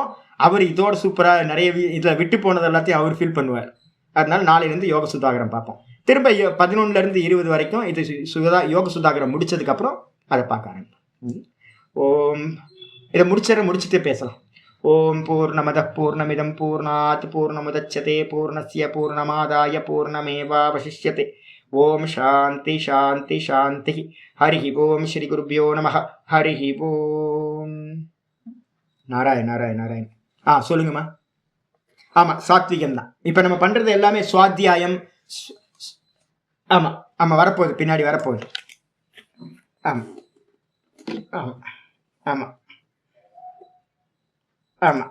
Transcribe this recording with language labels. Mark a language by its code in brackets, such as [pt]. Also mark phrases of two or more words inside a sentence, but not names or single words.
[ta] அவர் இதோட சூப்பராக நிறைய இதில் விட்டு போனது எல்லாத்தையும் அவர் ஃபீல் பண்ணுவார். அதனால நாளையிலேருந்து யோக சுதாகரம் பார்ப்போம். திரும்ப 11லேருந்து 20 வரைக்கும் இது யோக சுதாகரம் முடிச்சதுக்கப்புறம் அதை பார்க்க ஆரம்பிப்போம். ஓம் இதை முடிச்சுட்டு பேசலாம். [sa] ॐ पूर्णमदः पूर्णमिदं पूर्णात् पूर्णमुदच्यते पूर्णस्य पूर्णमादाय पूर्णमेवावशिष्यते. ॐ शान्ति शान्ति शान्ति. हरि ॐ श्री गुरुभ्यो नम. हरि ॐ नारायण नारायण नारायण. சொல்லுங்கம்மா. [ta] ஆமாம், சாத்விகம் தான். இப்போ நம்ம பண்ணுறது எல்லாமே சுவாத்தியாயம். ஆமாம் ஆமாம், வரப்போகுது, பின்னாடி வரப்போகுது. ஆமாம் ஆமாம் ஆமாம் ஆமாம்.